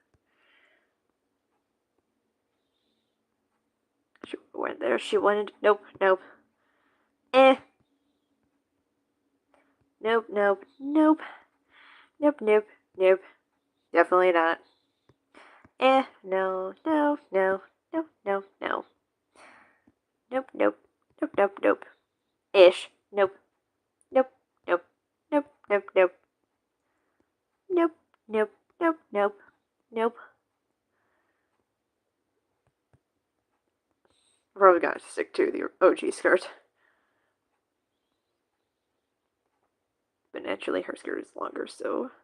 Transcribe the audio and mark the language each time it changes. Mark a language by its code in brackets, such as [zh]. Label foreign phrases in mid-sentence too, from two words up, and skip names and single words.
[en] She went there. She wanted. Nope, nope. Eh. Nope, nope, nope. Nope, nope, nope. Definitely not. No, no, no, no, no, no. Nope, nope, nope, nope, nope. Ish. Nope, nope, nope, nope, nope, nope. Nope, nope, nope, nope, nope. Probably gotta stick to the OG skirt. But naturally, her skirt is longer, so.